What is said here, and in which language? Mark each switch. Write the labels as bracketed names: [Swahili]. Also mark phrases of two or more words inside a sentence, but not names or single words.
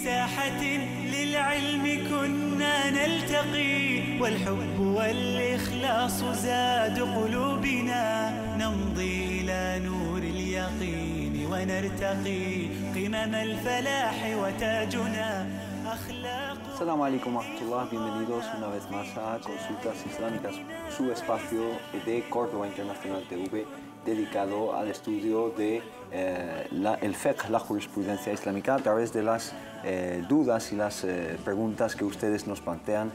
[Arabic] ساحة للعلم كنا نلتقي، والحب والإخلاص زاد قلوبنا، نمضي إلى نور اليقين ونرتقي قمم الفلاح وتاجنا أخلاق. السلام عليكم ورحمة الله, [Spanish] bienvenidos una vez más a Consultas Islámicas, su espacio de Córdoba Internacional TV dedicado al estudio de el fiqh, la jurisprudencia islámica, a través de las dudas y las preguntas que ustedes nos plantean.